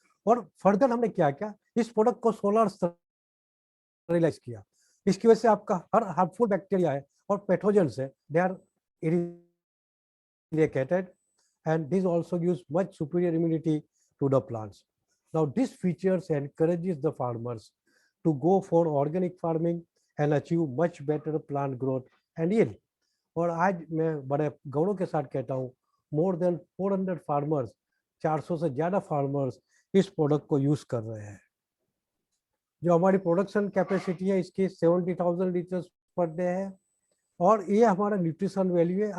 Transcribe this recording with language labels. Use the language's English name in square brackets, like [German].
[Hindi] और फर्दर हमने क्या किया, इस प्रोडक्ट को सोलर स्टरलाइज किया। इसकी वजह से आपका हर हार्मफुल बैक्टीरिया है और पैथोजेंस है, [English] They are eradicated, and this also gives much superior immunity to the plants. Now, these features encourages the farmers to go for organic farming and achieve much better plant growth and yield. [Hindi] और आज मैं बड़े गौरव के साथ कहता हूँ, [English] more than 400 farmers, [Hindi] 400 से ज़्यादा फार्मर्स इस प्रोडक्ट को यूज़ कर रहे हैं। जो हमारी प्रोडक्शन कैपेसिटी है इसकी 70,000 लीटर्स पर डे है और ये हमारा न्यूट्रिशन वैल्यू है।